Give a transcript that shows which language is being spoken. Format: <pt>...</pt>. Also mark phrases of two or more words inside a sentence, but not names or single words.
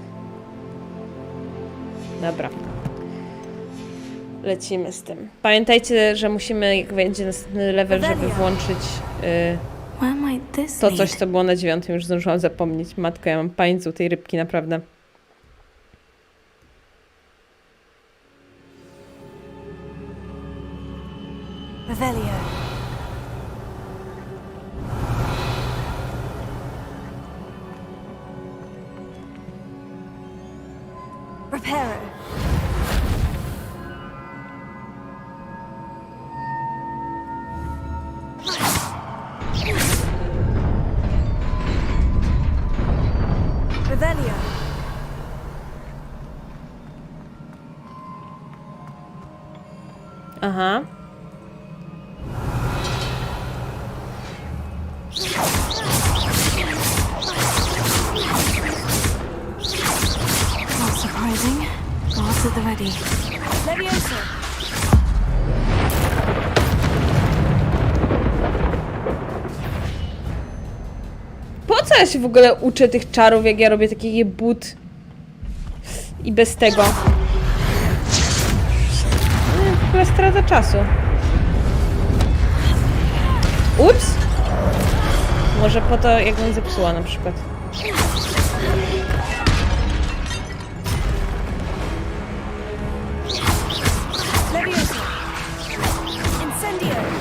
<pl>Dobra. Lecimy z tym. Pamiętajcie, że musimy, jak będzie następny level, żeby włączyć to coś, co było na 9. Już zdążyłam zapomnieć. Matko, ja mam pamięć u tej rybki, naprawdę. Revelio. Repairer. Revelio. Aha.</pl> <en>Not surprising. Guards at the ready.</en> <pl>Leviosa. Po co ja się w ogóle uczę tych czarów, jak ja robię taki but i bez tego? W ogóle strata czasu. Ups! Może po to, jakbym zepsuła na przykład. Leviosa. Incendio.</pl>